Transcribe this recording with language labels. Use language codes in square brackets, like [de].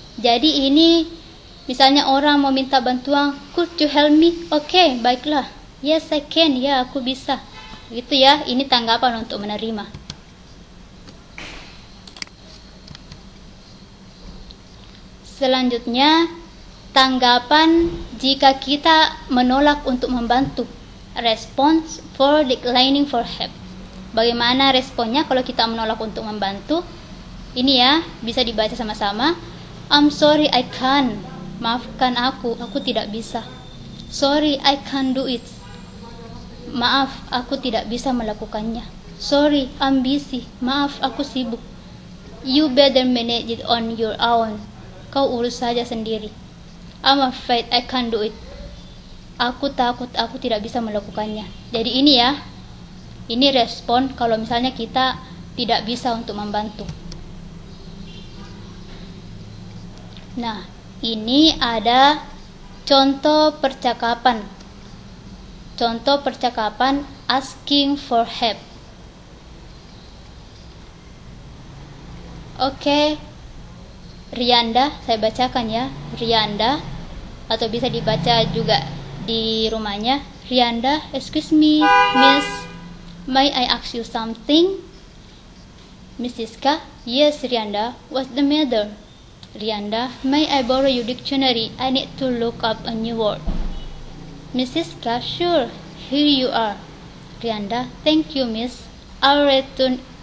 [id] Jadi ini misalnya orang mau minta bantuan, [en] could you help me? [id] Okay, baiklah. [en] Yes, I can. [id] Ya, aku bisa. Gitu ya, ini tanggapan untuk menerima. Selanjutnya, tanggapan jika kita menolak untuk membantu. [en] Response for declining for help. [id] Bagaimana responnya kalau kita menolak untuk membantu? Ini ya, bisa dibaca sama-sama. [en] I'm sorry, I can't. [id] Maafkan aku tidak bisa. [en] Sorry, I can't do it. [id] Maaf, aku tidak bisa melakukannya. [en] Sorry, I'm busy. [id] Maaf, aku sibuk. [en] You better manage it on your own. [id] Kau urus saja sendiri. [en] I'm afraid I can't do it. [id] Aku takut aku tidak bisa melakukannya. Jadi ini ya, ini respon kalau misalnya kita tidak bisa untuk membantu. Nah, ini ada contoh percakapan. Contoh percakapan asking for help. Oke, Rianda, saya bacakan ya. Rianda, atau bisa dibaca juga di rumahnya. [en] Rianda, excuse me, miss, may I ask you something? Mrs. K, yes, Rianda, what's the matter? Rianda, may I borrow your dictionary? I need to look up a new word. Mrs. K, sure, here you are. Rianda, thank you, miss. I'll return